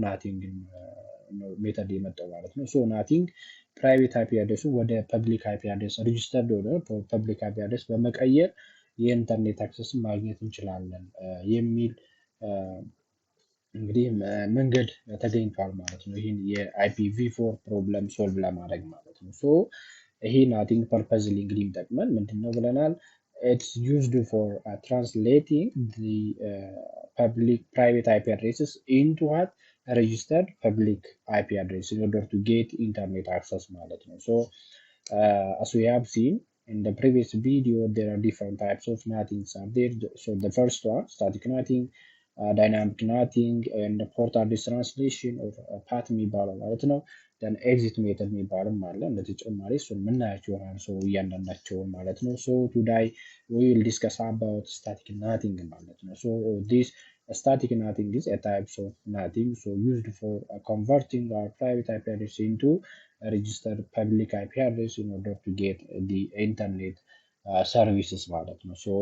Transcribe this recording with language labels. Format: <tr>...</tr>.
<am>ናቲንግ ሜተድ የመጣው ማለት ነው። ናቲንግ ፕራይቬት አይፒ አድሬሱ ወደ ፐብሊክ አይፒ አድሬስ ሬጂስተርድ ወደ ፐብሊክ አይፒ አድሬስ በመቀየር የኢንተርኔት አክሰስ ማግኘት እንችላለን የሚል እንግዲህ መንገድ ተገኝቷል ማለት ነው። ይህን የIPv4 ፕሮብለም ሶልቭ ለማድረግ ማለት ነው። ይሄ ናቲንግ ፐርፐዝሊ እንግዲህ የሚጠቅመን ምንድነው ብለናል?</am> <en>It's used for translating the public private IP addresses into what registered public IP address in order to get internet access</en> <am>ማለት ነው።</am> <en>As we have seen in the previous video, there are different types of nattings are there. The first one, static natting, dynamic natting, and port address translation or path</en> <am>የሚባለው ማለት ነው።</am> <en>then exit method</en> <am>የሚባልም አለ። እንደተጨማሪ እሱን የምናያቸው ይሆናል እያንዳንዳቸውን ማለት ነው።</am> <en>today we will discuss about static natting ማለት ነው። this static natting is a type of natting used for converting our private IP address into registered public IP address in order to get the internet services ማለት ነው።</en>